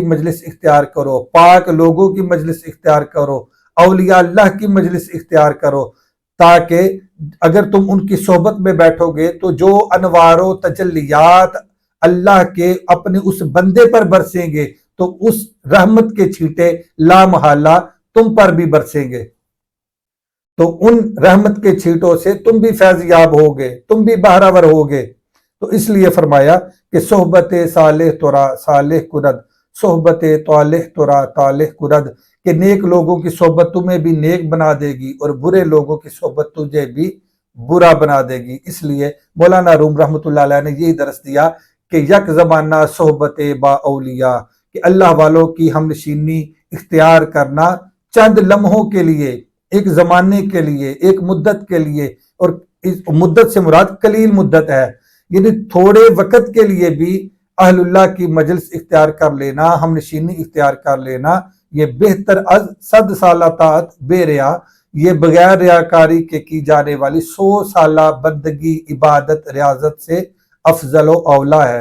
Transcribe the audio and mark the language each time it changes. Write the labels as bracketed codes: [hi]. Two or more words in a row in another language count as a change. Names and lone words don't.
[ur] مجلس اختیار کرو، پاک لوگوں کی مجلس اختیار کرو، اولیاء اللہ کی مجلس اختیار کرو، تاکہ اگر تم ان کی صحبت میں بیٹھو گے تو جو انوار و تجلیات اللہ کے اپنے اس بندے پر برسیں گے، تو اس رحمت کے چھینٹے لا محالہ تم پر بھی برسیں گے، تو ان رحمت کے چھینٹوں سے تم بھی فیض یاب ہوگے، تم بھی بہرہ ور ہوگے۔ تو اس لیے فرمایا کہ [fa] صحبت صالح ترا صالح کند، صحبت طالح ترا طالح کند، [ur] کہ نیک لوگوں کی صحبت تمہیں بھی نیک بنا دے گی، اور برے لوگوں کی صحبت تجھے بھی برا بنا دے گی۔ اس لیے مولانا روم [ar] رحمۃ اللہ علیہ [ur] نے یہی درس دیا کہ [fa] یک زمانہ صحبت با اولیاء، [ur] کہ کہ اللہ والوں کی ہم نشینی اختیار کرنا چند لمحوں کے لیے، ایک زمانے کے لیے، ایک مدت کے لیے، اور اس مدت سے مراد قلیل مدت ہے، یعنی تھوڑے وقت کے لیے بھی اہل اللہ کی مجلس اختیار کر لینا، ہم نشینی اختیار کر لینا، یہ [fa] بہتر از 100 سالہ طاعت بے ریا، [ur] یہ بغیر ریاکاری کے کی جانے والی 100 سالہ بندگی، عبادت، ریاضت سے افضل و اولا ہے۔